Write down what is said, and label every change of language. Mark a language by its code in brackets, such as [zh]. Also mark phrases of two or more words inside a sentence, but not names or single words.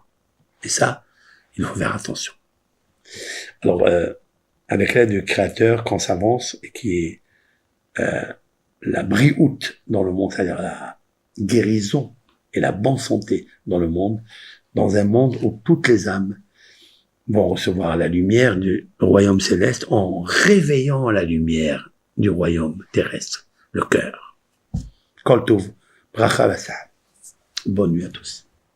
[fr] Et ça, il faut faire attention. Alors, avec l'aide du Créateur, quand on s'avance, et qui est la briout dans le monde, c'est-à-dire la guérison et la bonne santé dans le monde, dans un monde où toutes les âmes vont recevoir la lumière du royaume céleste en réveillant la lumière du royaume terrestre, le cœur. [he] כל טוב, ברכה והצלחה. [fr] Bonne nuit à tous.